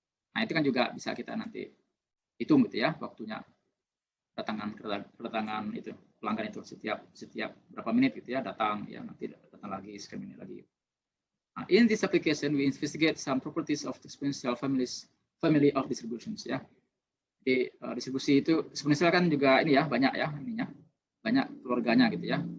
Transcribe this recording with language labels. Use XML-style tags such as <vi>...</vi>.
<id>Nah, itu kan juga bisa kita nanti hitung gitu ya, waktunya kedatangan itu pelanggan itu setiap berapa menit gitu ya, datang ya, nanti datang lagi sekian menit lagi.</id> <en>Nah, in this application we investigate some properties of the exponential family of distributions ya.</en> <id>Di distribusi itu eksponensial kan juga ini ya, banyak ya ininya, banyak keluarganya gitu ya.</id>